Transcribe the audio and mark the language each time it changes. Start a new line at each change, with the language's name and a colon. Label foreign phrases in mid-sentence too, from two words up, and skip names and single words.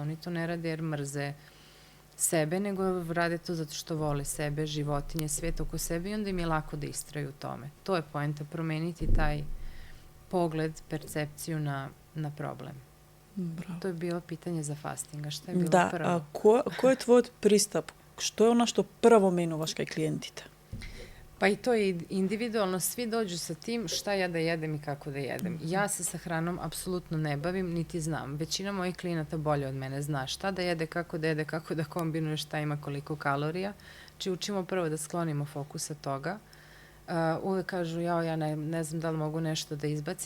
Serbian: Oni to ne rade jer mrze sebe, nego rade to zato što vole sebe, životinje, svet oko sebe i onda im je lako da istraju u tome. To je poenta, promeniti taj pogled, percepciju na problem.
Macedonian: Браво.
Serbian: To je bilo pitanje za fastinga. Šta je bilo
Macedonian: Да,
Serbian: prvo?
Macedonian: кој е твојот пристап? Што е она што прво менуваш кај клиентите?
Serbian: Pa i to je individualno, svi dođu sa tim šta ja da jedem i kako da jedem. Ja se sa hranom apsolutno ne bavim, niti znam. Većina mojih klijenata bolje od mene zna šta da jede, kako da kombinuje, šta ima koliko kalorija. Či učimo prvo da sklonimo fokus sa toga. Uvek kažu, ja ne znam da li mogu nešto da izbacim.